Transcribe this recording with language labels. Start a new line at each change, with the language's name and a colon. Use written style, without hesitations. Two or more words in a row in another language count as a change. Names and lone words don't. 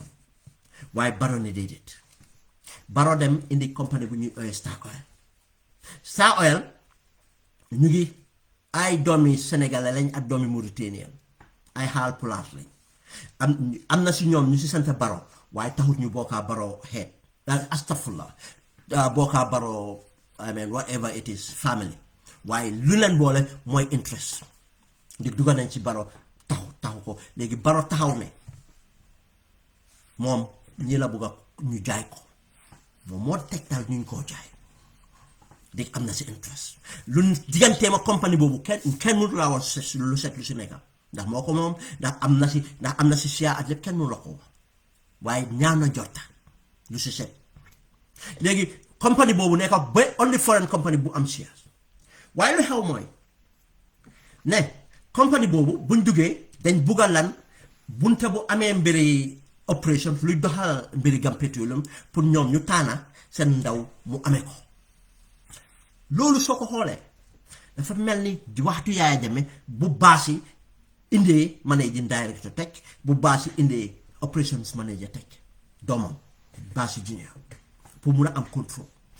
Wolof: waaye Barrow ne déedéet Barrow dem indi compagnie bu ñuy oyee Star Oil ñu ngi ay doomi sénégalais lañ ak doomi mauritanien ay xaal pulaar lañ am na si ñoom ñu si sant Barrow waaye taxut ñu bokkaa Barrow xeet astafurlah bokkaa Barrow
English: I mean whatever it is family
Wolof: waaye lu leen boole mooy interest di dugga nañ ci Barrow taxu ko léegi Barrow taxaw ne moom ñi la bugga ñu jaay ko moom moo tegtal ñu koo jaay dégg am na si interest lu digganteem ak compagnie boobu kenn mënu laa wax lu set lu si nekka ndax moo ko moom ndax am na si siyaa ak lépp kenn mënu la ko wax waaye ñaan na jorta lu si set léegi compagnie boobu nekk ba
English: only foreign company
Wolof: bu am shares waaye lu xew mooy ne compagnie boobu buñ duggee dañ bugga lan bunte bu amee mbiri operation luy doxal mbiri GAMPETROLEUM pour ñoom ñu taana seen ndaw mu amee ko loolu soo ko xoolee dafa mel ni waxtu Yaya Jammeh bu baasi indee
English: managing director
Wolof: teg bu baasi indee
English: operations manager
Wolof: teg doomam baasi junior pour mun a am contrôle